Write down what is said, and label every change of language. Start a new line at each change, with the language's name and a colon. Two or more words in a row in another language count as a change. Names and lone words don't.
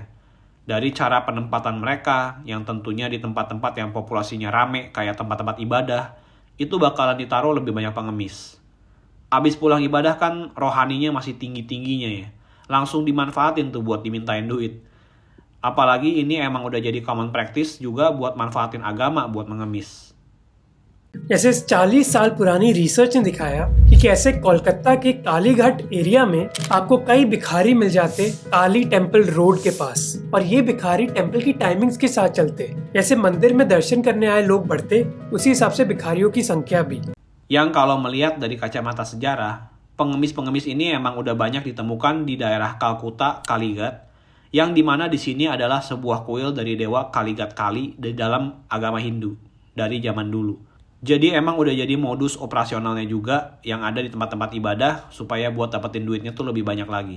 Indonesian: Dari cara penempatan mereka, yang tentunya di tempat-tempat yang populasinya rame kayak tempat-tempat ibadah, itu bakalan ditaruh lebih banyak pengemis. Abis pulang ibadah kan rohaninya masih tinggi-tingginya ya. Langsung dimanfaatin tuh buat dimintain duit. Apalagi ini emang udah jadi
English: common practice
Indonesian: juga buat manfaatin agama buat mengemis.
Hindi: जैसे 40 साल पुरानी रिसर्च ने दिखाया कि कैसे कोलकाता के कालीघाट एरिया में आपको कई भिखारी मिल जाते काली टेम्पल रोड के पास, और ये भिखारी टेम्पल की टाइमिंग्स के साथ चलते। जैसे मंदिर में दर्शन करने आए लोग बढ़ते, उसी हिसाब से भिखारियों की संख्या भी।
Indonesian: Yang kalau melihat dari kacamata sejarah, pengemis-pengemis ini emang udah banyak ditemukan di daerah Kalkuta, Kalighat, yang dimana di sini adalah sebuah kuil dari dewa Kalighat Kali di dalam agama Hindu dari zaman dulu. Jadi emang udah jadi modus operasionalnya juga yang ada di tempat-tempat ibadah supaya buat dapetin duitnya tuh lebih banyak lagi.